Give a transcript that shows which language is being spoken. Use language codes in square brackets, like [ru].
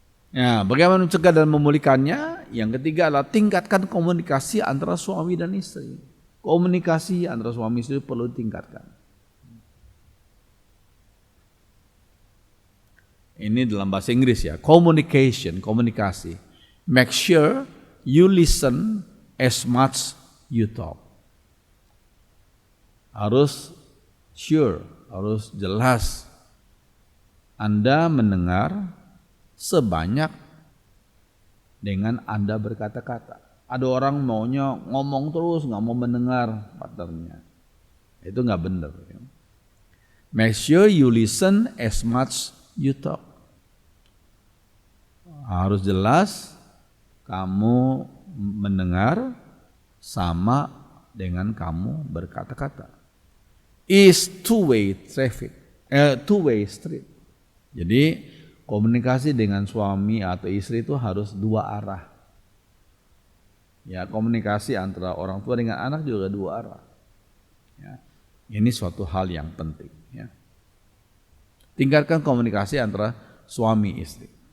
[id] Ya, bagaimana mencegah dan memulihkannya? Yang ketiga adalah tingkatkan komunikasi antara suami dan istri. Komunikasi antara suami istri perlu ditingkatkan. Ini dalam bahasa Inggris ya, communication, komunikasi. [en] Make sure you listen as much you talk. [id] Harus sure, harus jelas. Anda mendengar sebanyak dengan Anda berkata-kata. Ada orang maunya ngomong terus, nggak mau mendengar partnernya. Itu nggak benar. Ya. [en] Make sure you listen as much you talk. [id] Harus jelas kamu mendengar sama dengan kamu berkata-kata. [en] Is two-way traffic, two-way street. [id] Jadi komunikasi dengan suami atau istri itu harus dua arah. Ya, komunikasi antara orang tua dengan anak juga dua arah. Ya, ini suatu hal yang penting. Ya. Tingkatkan komunikasi antara suami istri.